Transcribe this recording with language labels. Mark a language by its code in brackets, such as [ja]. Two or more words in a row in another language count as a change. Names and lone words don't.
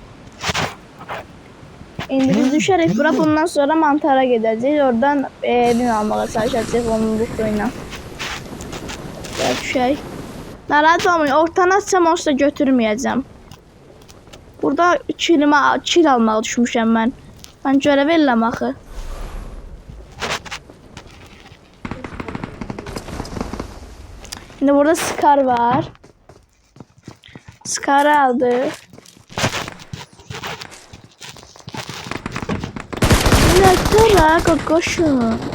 [az] İndi biz düşərək bura, bundan sonra mantara gedəcəyik. Oradan bin almağa çalışacağıq onun lootuyla. Gəl düşək. Narahat olmayın, ortanı açsam onu da götürməyəcəm. Burada kil almağa düşmüşəm mən. Mən görev eləm axı. [tr] Şimdi burada Scar var. Scar'ı aldık. Nektar koşun.